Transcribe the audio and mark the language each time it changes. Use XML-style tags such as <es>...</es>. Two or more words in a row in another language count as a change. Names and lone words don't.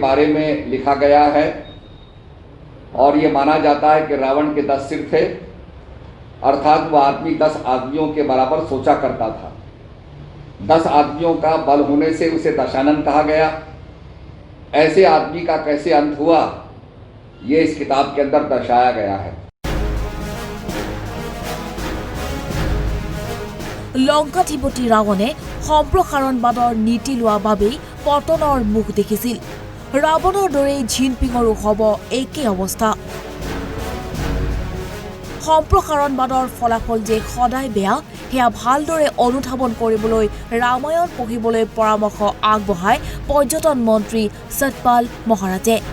<hi>बारे में लिखा गया है और ये माना जाता है कि रावण के 10 सिर थे अर्थात वह आदमी 10 आदमियों के बराबर सोचा करता था 10 आदमियों का बल होने से उसे दशानन कहा गया ऐसे आदमी का कैसे अंत हुआ ये इस किताब के अंदर दर्शाया गया है</hi> <as>লংকাধিপতি ৰাৱণে সম্প্ৰসাৰণবাদৰ নীতি লোৱা বাবেই পতনৰ মুখ দেখিছিল। ৰাৱণৰ দৰেই জিনপিঙৰো হ'ব একেই অৱস্থা। সম্প্ৰসাৰণবাদৰ ফলাফল যে সদায় বেয়া সেয়া ভালদৰে অনুধাৱন কৰিবলৈ ৰামায়ণ পঢ়িবলৈ পৰামৰ্শ আগবঢ়ায় পৰ্যটন মন্ত্ৰী সতপাল মহাৰাজে।</as>